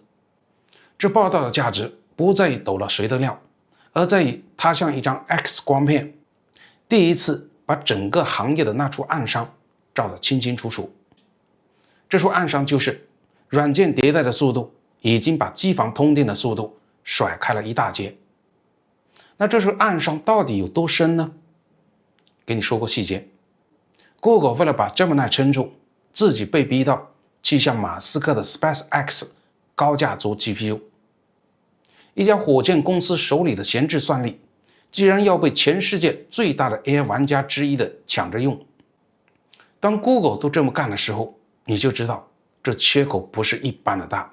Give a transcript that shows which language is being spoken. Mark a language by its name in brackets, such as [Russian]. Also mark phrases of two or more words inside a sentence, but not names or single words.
[Chinese] 這報道的價值不在於抖了誰的料，而在於它像一張 X 光片，第一次把整個行業的那處暗傷照得清清楚楚。這處暗傷就是軟件迭代的速度已經把機房通電的速度甩開了一大截。那這處暗傷到底有多深呢？給你說個細節。Google 為了把 Gemini 撐住，自己被逼到去向馬斯克的 SpaceX 高價租 GPU。一家火箭公司手裡的閒置算力，既然要被全世界最大的 AI 玩家之一的搶着用，當 Google 都這麼幹的時候，你就知道這缺口不是一般的大。